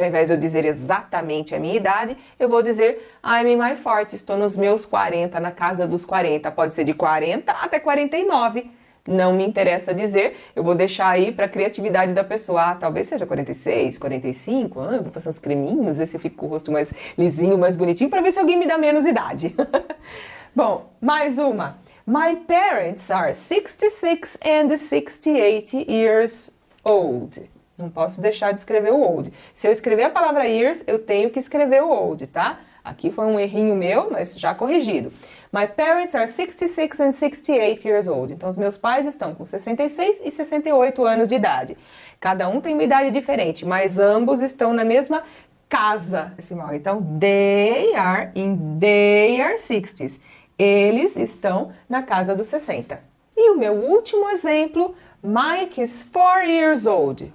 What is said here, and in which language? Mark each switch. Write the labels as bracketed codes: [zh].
[pt] Ao invés de eu dizer exatamente a minha idade, eu vou dizer [en] I'm in my 40, [pt] estou nos meus 40, na casa dos 40. Pode ser de 40 até 49. Não me interessa dizer, eu vou deixar aí para a criatividade da pessoa. Ah, talvez seja 46, 45, vou passar uns creminhos, ver se eu fico com o rosto mais lisinho, mais bonitinho, para ver se alguém me dá menos idade. Bom, mais uma. [en] My parents are 66 and 68 years old. [pt] Não posso deixar de escrever o old. Se eu escrever a palavra years, eu tenho que escrever o old, tá? Aqui foi um errinho meu, mas já corrigido. [en] My parents are 66 and 68 years old. [pt] Então, os meus pais estão com 66 e 68 anos de idade. Cada um tem uma idade diferente, mas ambos estão na mesma casa. Então, [en] they are in their 60s. [pt] Eles estão na casa dos 60. E o meu último exemplo, [en] Mike is 4 years old.